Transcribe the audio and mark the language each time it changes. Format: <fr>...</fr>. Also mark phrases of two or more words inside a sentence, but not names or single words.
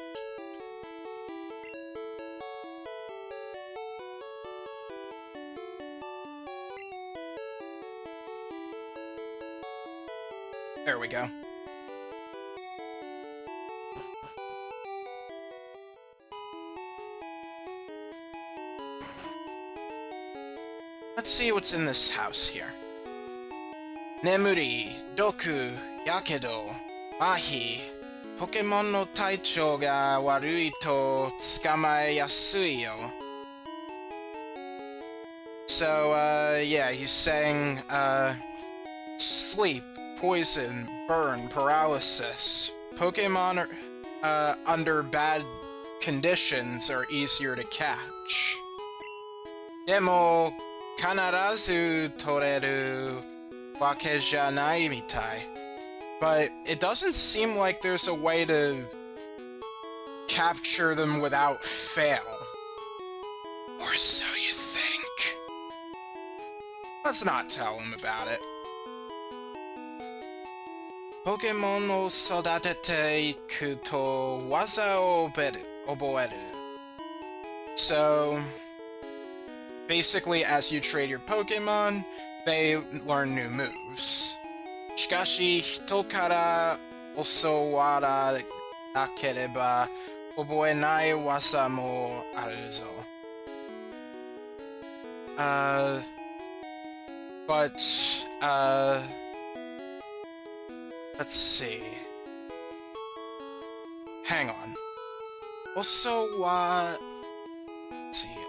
<en>There we go. Let's see what's in this house here.</en> <ja>眠り、毒、やけど、麻痺、ポケモンの体調が悪いと捕まえやすいよ.</ja> <en>So, yeah, he's saying, sleep, poison, burn, paralysis. Pokémon under bad conditions are easier to catch.</en> <ja>でも、必ず捕れるわけじゃないみたい.</ja> <en>But it doesn't seem like there's a way to capture them without fail. Or so you think. Let's not tell him about it.</en> <ja>ポケモンを育てていくと技を覚える.</ja> <en>So, basically, as you trade your Pokémon, they learn new moves.</en> <ja>しかし、人から教わらなければ覚えない技もあるぞ.</ja> <en>Let's see. Hang on. Let's see.</en>